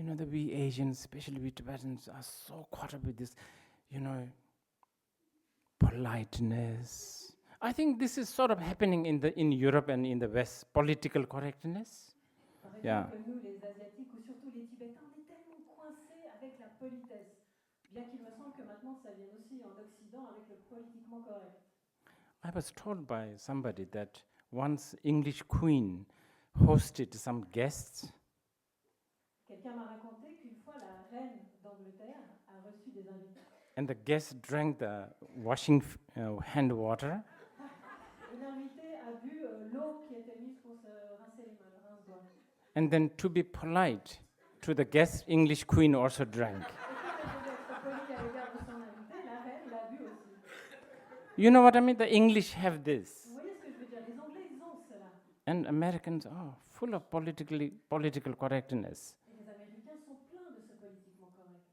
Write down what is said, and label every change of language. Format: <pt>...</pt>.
<en>We Asians, especially we Tibetans, are so caught up with this, politeness. I think this is sort of happening in Europe and in the West, political correctness.</en> <fr>Par exemple, Yeah. nous, les Asiatiques, ou surtout les Tibétains, on est tellement coincés avec la politesse. Bien qu'il me semble que maintenant, ça vient aussi en Occident avec le politiquement correct.</fr> <en>I was told by somebody that once English queen hosted some guests.</en> <fr>Quelqu'un m'a raconté qu'une fois, la reine d'Angleterre a reçu des invités.</fr> <en>And the guests drank the washing hand water.</en> <fr>Et l'invité a bu l'eau qui était mise pour se rincer les mains, le rince-doigt.</fr> <en>And then to be polite to the guest, English queen also drank.</en> <fr>Et comme elle devait être polie à l'égard de son invité, la reine l'a bu aussi.</fr> <en>You know what I mean? The English have this.</en> <fr>Vous voyez ce que je veux dire? Les Anglais, ils ont cela.</fr> <en>And Americans are full of political correctness.</en> <fr>Et les Américains sont pleins de ce politiquement correct.</fr>